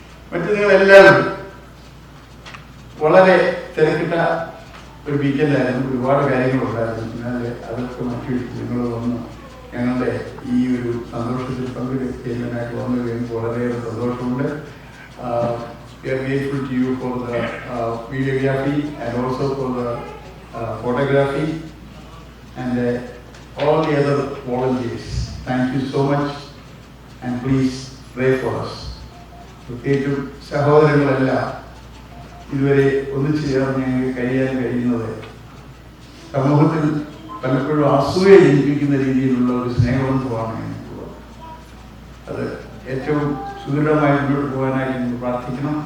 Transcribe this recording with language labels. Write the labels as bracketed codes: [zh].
[ml] മറ്റു നിങ്ങളെല്ലാവരും വളരെ തിരക്കിട്ട ഒരു വീക്കെൻഡായിരുന്നു. ഒരുപാട് കാര്യങ്ങളുണ്ടായിരുന്നു. എന്നാൽ അതൊക്കെ മറ്റു നിങ്ങൾ വന്ന് ഞങ്ങളുടെ ഈ ഒരു സന്തോഷത്തിൽ പങ്കുവയ്ക്കാനായിട്ട് വന്നു കഴിയുമ്പോൾ വളരെയേറെ സന്തോഷമുണ്ട്. [en] We are grateful to you for the videography and also for the photography and all the other volunteers. Thank you so much and please pray for us. [ml] പ്രത്യേകിച്ചും സഹോദരങ്ങളെല്ലാം ഇതുവരെ ഒന്നിച്ചു ചേർന്ന് ഞങ്ങൾക്ക് കഴിയാൻ കഴിയുന്നത് സമൂഹത്തിൽ പലപ്പോഴും അസൂയ ജനിപ്പിക്കുന്ന രീതിയിലുള്ള ഒരു സ്നേഹബന്ധമാണ് ഞങ്ങൾക്കുള്ളത്. അത് ഏറ്റവും സുദൃഢമായി മുന്നോട്ട് പോകാനായി ഞങ്ങൾ പ്രാർത്ഥിക്കണം.